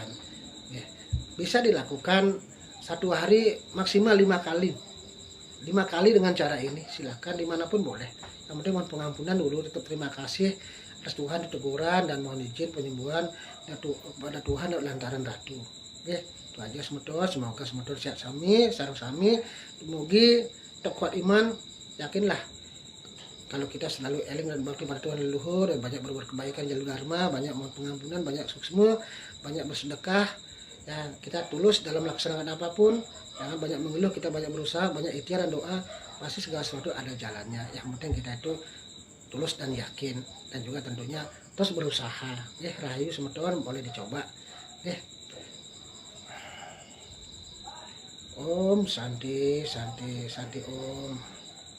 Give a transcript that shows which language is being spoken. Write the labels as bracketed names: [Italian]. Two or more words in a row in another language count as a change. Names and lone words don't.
[Indonesian] Bisa dilakukan satu hari maksimal 5 kali. 5 kali dengan cara ini, silahkan dimanapun boleh. Yang penting mohon pengampunan dulu, tetap terima kasih atas Tuhan teguran dan mohon izin penyembuhan pada Tuhan lantaran Ratu. Itu aja semeton. Semoga semeton [Balinese] sehat sami, sareng sami, mugi [Indonesian] tetap kuat iman. Yakinlah kalau kita selalu eling dan bakti pada Tuhan leluhur, dan banyak berbuat kebaikan jalur dharma, banyak mohon pengampunan, banyak suksma, banyak bersedekah, ya kita tulus dalam melaksanakan apapun, jangan banyak mengeluh, kita banyak berusaha, banyak ikhtiar dan doa, pasti segala sesuatu ada jalannya. Yang penting kita itu tulus dan yakin, dan juga tentunya terus berusaha. Rahayu semeton boleh dicoba. [Sanskrit] Om Santi Santi Santi Om.